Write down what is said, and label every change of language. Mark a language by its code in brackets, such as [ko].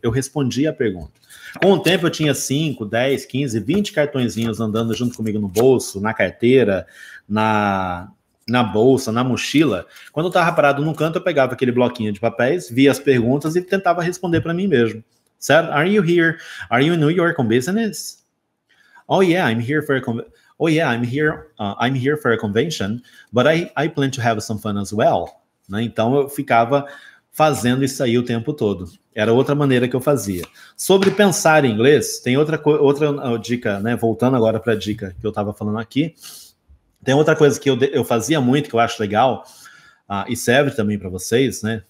[pt] Eu respondia a pergunta. Com o tempo eu tinha 5, 10, 15, 20 cartõezinhos andando junto comigo no bolso, na carteira, na bolsa, na mochila. Quando eu estava parado num canto, eu pegava aquele bloquinho de papéis, via as perguntas e tentava responder para mim mesmo. Certo? [en] Are you here? Are you in New York on business? Oh yeah, I'm here for a I'm here for a convention, but I plan to have some fun as well. [pt] Né? Então eu ficava fazendo isso aí o tempo todo. Era outra maneira que eu fazia. Sobre pensar em inglês, tem outra dica, né? Voltando agora para a dica que eu estava falando aqui. Tem outra coisa que eu fazia muito, que eu acho legal, e serve também para vocês, né?